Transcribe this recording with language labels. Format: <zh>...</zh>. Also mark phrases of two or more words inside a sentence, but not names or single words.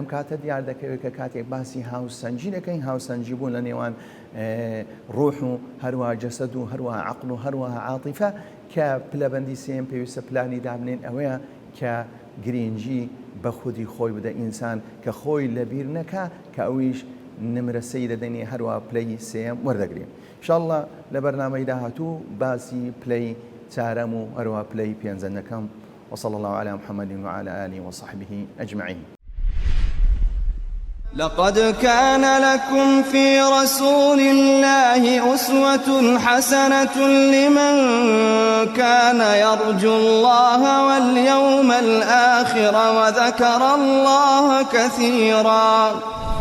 <ckb>کاتە دیار دەکەوێت کە کاتێک باسی هاوسەنجی دەکەین هاوسەنجی بوون لە نێوان ڕوح و هەروە جەسەد و هەروە عەقڵ و هەروە عاتیفە کە پلەبەندی سێم پێویستە پلانی دابنێن ئەوەیە کە گرنگی بە خودی خۆی بدە ئینسان کە خۆی لەبیر نەکا کە ئەویش نمرە سەی دەدەنێ هەروە پلەی سێم وەردەگرێن ئینشاءالله لە بەرنامەی داهاتوو باسی پلەی چارەم و هەروە پلەی پێنجەمەکەم</ckb> <ar>وصلى الله على محمد وعلى آله وصحبه أجمعين. لقد كان لكم في رسول الله أسوة حسنة لمن كان يرجو الله واليوم الآخر وذكر الله كثيرا.</ar>